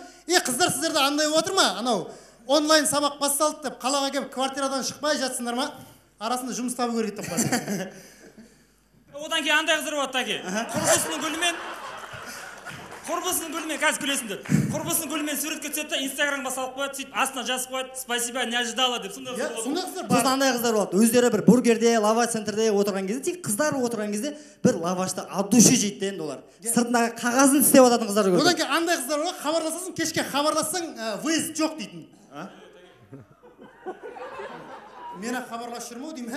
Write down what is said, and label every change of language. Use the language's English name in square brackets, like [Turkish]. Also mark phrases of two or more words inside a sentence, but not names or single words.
[Kazakh] Қыздар сіздерді андай отыр ма? Анау онлайн сабақ басталды деп қалаға келіп квартирадан шықпай жатсыңдар ма? Арасында жұмыс табу керек деп бар. Одан кейін андай қыздар болады таки. Құрбысының гүлімен қазір күлесіңдер. Құрбысының гүлімен суретке түседі да Инстаграмға салып қояды, сөйтіп астына жазып қояды, [Russian] спасибо, не ожидала деп. [Kazakh] Сондай қыздар бар. Андай қыздар болады. Өздері бір бургерде, лаваш центрде отырған кезде, тек қыздар отырған кезде бір лавашты [Russian] от души [Kazakh] жейді енді олар. Сыртындағы қағазын істеп жататын қыздар көрдім. Одан кейін андай қыздар бар, хабарласасың, кешке хабарлассаң, выезд жоқ дейтін. Мені хабарласып жүрмеу деймін,